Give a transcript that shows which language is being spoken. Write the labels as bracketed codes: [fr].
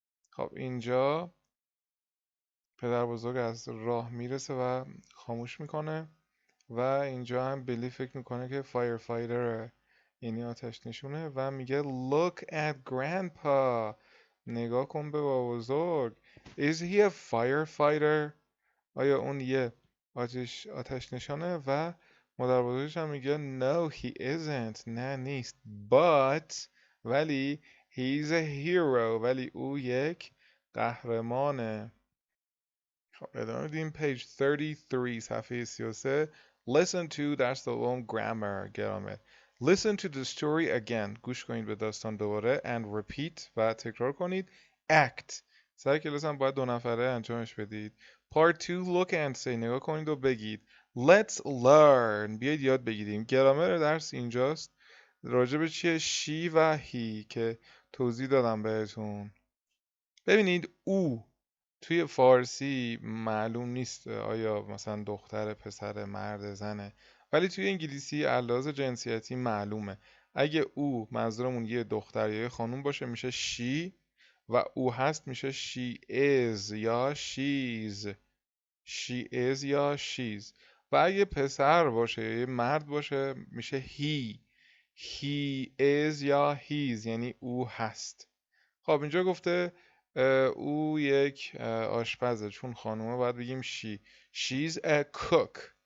[fa] خب اینجا پدر بزرگ از راه میرسه و خاموش میکنه و اینجا هم بلی فکر میکنه که فایر فایتره یعنی آتش نشونه و میگه [en] look at grandpa [fa] نگاه کن به بابا بزرگ. [en] Is he a firefighter؟ [fa] آیا اون یه آتش نشانه؟ و مادر بزرگش هم میگه [en] No he isn't. [fa] نه نیست. [en] But [fa] ولی [en] he's a hero. [fa] ولی او یک قهرمانه. خب ادامه بدیم. [en] page 33 [fa] صفحه 33. [en] Listen to [fa] درس دوم [en] grammar grammar. Listen to the story again. [fa] گوش کنید به داستان دوباره [en] and repeat [fa] و تکرار کنید. [en] Act. [fa] سر کلاس هم باید 2 نفره انجامش بدید. [en] Part 2 look and say. [fa] نگاه کنید و بگید. [en] Let's learn. [fa] بیایید یاد بگیریم. گرامر درس اینجاست. راجع به چیه؟ she و he که توضیح دادم بهتون. ببینید او توی فارسی معلوم نیست آیا مثلا دختر، پسر، مرد، زنه، ولی توی انگلیسی علاوه جنسیتی معلومه. اگه او منظورمون یه دختر یا یه خانوم باشه میشه she و او هست میشه she is یا she's. [en] she is یا she's. [fa] و اگه پسر باشه یا یه مرد باشه میشه he. [en] he is [fa] یا he's یعنی او هست. خب اینجا گفته او یک آشپزه. چون خانومه باید بگیم she. [en] She's a cook.